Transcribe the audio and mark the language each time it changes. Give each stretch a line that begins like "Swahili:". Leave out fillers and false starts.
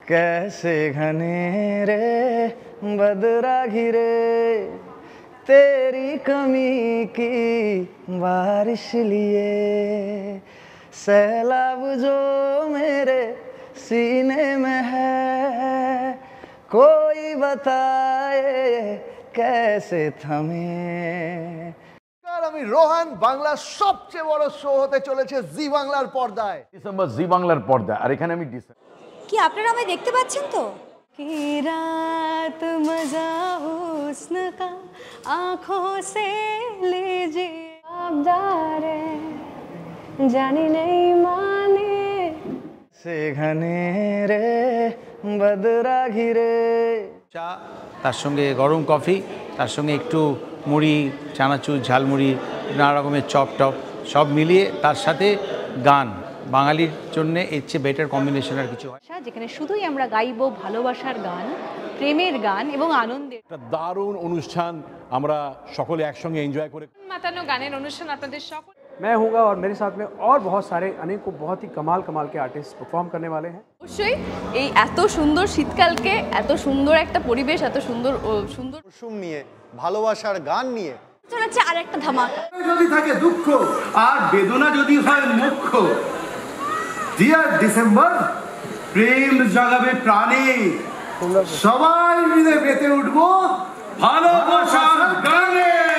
Hindi: कैसे घने रे बदरा घिरे तेरी कमी की बारिश लिए सैलाब जो मेरे सीने में है कोई बताए कैसे थमे।
Bangla: আমি রোহান, বাংলার সবচেয়ে বড় শো হতে চলেছে জি বাংলার পর্দায়। ডিসেম্বর জি বাংলার পর্দায়। আর এখানে আমি কি আপনারা আমায় দেখতে পাচ্ছেন তো?
Hindi: কি রাত মজা হুস্ন কা आँखों से लीजिए आबदारे जानी नहीं माने से घने रे बदरा घिरे।
Bangla: চা, তার সঙ্গে গরম কফি, তার সঙ্গে একটু মুড়ি, চানাচুর, ঝালমুড়ি, নানা রকমের চপ টপ সব মিলিয়ে তার সাথে গান। বাঙালির জন্য এর চেয়ে বেটার কম্বিনেশন আর কিছু হয়। যেখানে শুধুই আমরা গাইবো ভালোবাসার গান, প্রেমের গান এবং আনন্দের। একটা দারুণ অনুষ্ঠান আমরা সকলে একসঙ্গে এনজয় করে মাতানো গানের অনুষ্ঠান আপনাদের সকল।
Hindi: मैं हूँगा और मेरे साथ में और बहुत सारे अनेकों बहुत ही कमाल के आर्टिस्ट परफॉर्म करने वाले हैं।
Bangla: অবশ্যই এই এত সুন্দর শীতকালকে, এত সুন্দর একটা পরিবেশ, এত সুন্দর মৌসুম নিয়ে, ভালোবাসার গান নিয়ে চলেছে আর একটা ধামাকা। যদি থাকে দুঃখ আর বেদনা যদি হয় মুখ্য, ডিয়ার ডিসেম্বর প্রেম জাগাবে প্রাণে, সবাই মিলে মেতে উঠবো ভালোবাসার গানে।